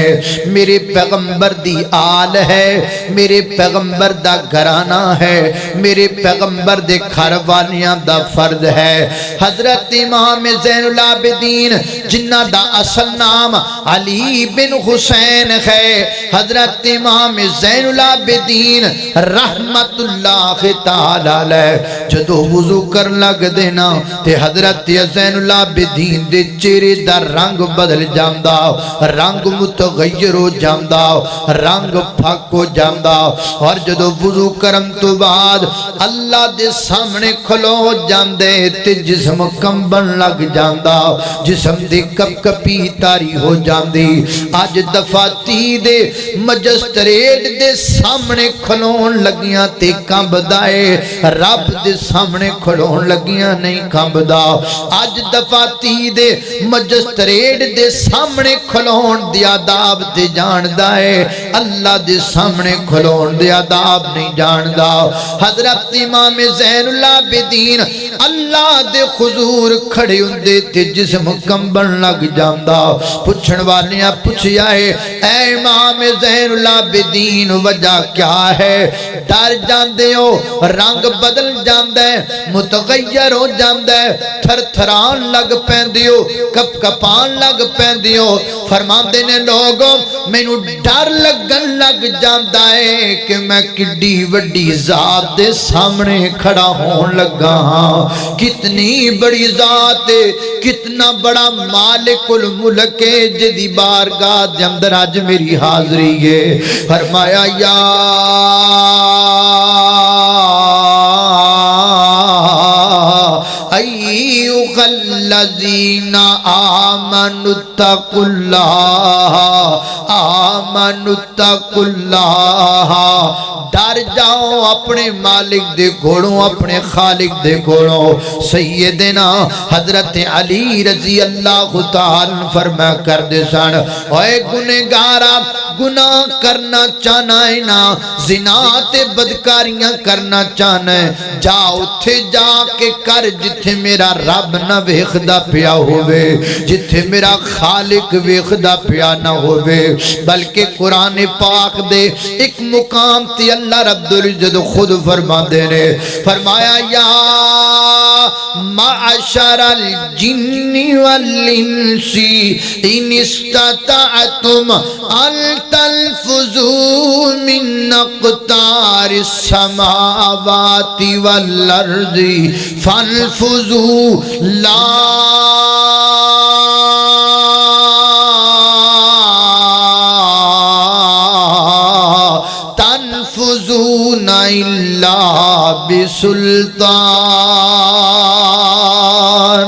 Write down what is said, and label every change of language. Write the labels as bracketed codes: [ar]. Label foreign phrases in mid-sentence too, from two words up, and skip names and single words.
[pa] میرے پیغمبر دی آل ہے، میرے پیغمبر دا گھرانہ ہے، میرے پیغمبر دے گھر والیاں دا فرد ہے۔ حضرت امام زین العابدین جنہ دا اصل نام علی بن حسین ہے، حضرت امام زین العابدین [ar] رحمت اللہ تعالیٰ [pa] جدو وضو کر لگ دینا تے حضرت زین العابدین دے چہرے دا رنگ بدل جاندا، رنگ متغیر ہو جاندا، رنگ پھک ہو جاندا، اور جدو وضو کرم تو بعد اللہ دے سامنے کھلو جاندے تے جسم کمبن لگ جاندا، جسم دے کپ کپی تاری ہو جاندی۔ آج دفاتی دے مجسٹریٹ دے سامنے کھلون لگیاں تے کمبدائے، رب دے سامنے کھڑون لگیاں نہیں کھمبدا۔ آج دفاتی دے مجسٹریٹ دے سامنے کھڑون دی آداب تے جان دائے، اللہ دے سامنے کھلون دے آداب نہیں جاندا۔ حضرت امام زین العابدین اللہ دے حضور کھڑے ہوندے تے جسم کمبن لگ جاندا۔ پوچھن والیاں پوچھیا ہے اے امام زین العابدین وجہ کیا ہے؟ ڈر جاندے ہو، رنگ بدل جاندے، متغیر ہو جاندے، تھر تھران لگ پیندے ہو، کپ کپان لگ پیندے ہو۔ فرماندے نے لوگوں مینوں ڈر لگن لگ جاندا ہے کہ میں کڈی وڈی ذات دے سامنے کھڑا ہون لگا ہاں۔ کتنی بڑی ذات ہے، کتنا بڑا مالک الملک ہے جدی بارگاہ دے اندر آج میری حاضری ہے۔ [ar] فرمایا یا ایھا الذین آمنوا اتقوا اللہ آمنوا اتقوا اللہ۔ [pa] ڈر جاؤ اپنے مالک دے گھوڑوں، اپنے خالق دے گھوڑوں۔ سیدنا حضرت علی [ar] رضی اللہ تعالی [pa] فرما کر دے سن اے گنہگارا گناہ کرنا چاہنا ہے نا، زنا تے بدکاریاں کرنا چاہنا ہے، جا اتھے جا کے کر جتھے میرا رب نہ ویکھدا پیا ہووے، جتھے میرا خالق ویکھدا پیا نہ ہووے۔ بلکہ قرآن پاک دے ایک مقام تے اللہ رب العزت خود فرما دے نے، فرمایا یا [ar] معشر الجن والانس ان استطعتم ان تنفذوا من اقطار السماوات والارض فانفذوا لا تنفذون الا بسلطان۔